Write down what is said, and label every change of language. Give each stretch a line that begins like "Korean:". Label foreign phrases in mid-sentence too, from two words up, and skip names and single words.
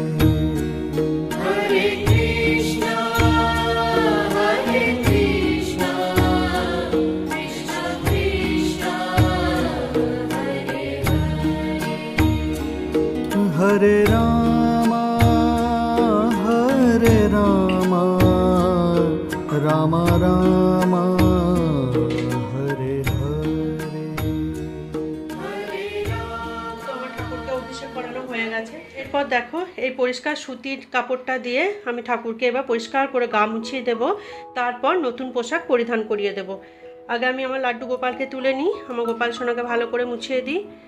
Sanskrit: हरे कृष्णा कृष्ण कृष्ण हरे हरे रामा राम राम हरे हरे।
Bangla: তো আমার ঠাকুরকে অভিষেক করানো হয়ে গেছে। এরপর দেখো এই পরিষ্কার সুতির কাপড়টা দিয়ে আমি ঠাকুরকে এবার পরিষ্কার করে গা মুছিয়ে দেব, তারপর নতুন পোশাক পরিধান করিয়ে দেব। আগে আমি আমার লাড্ডু গোপালকে তুলে নিই, আমার গোপাল সোনাকে ভালো করে মুছিয়ে দিই।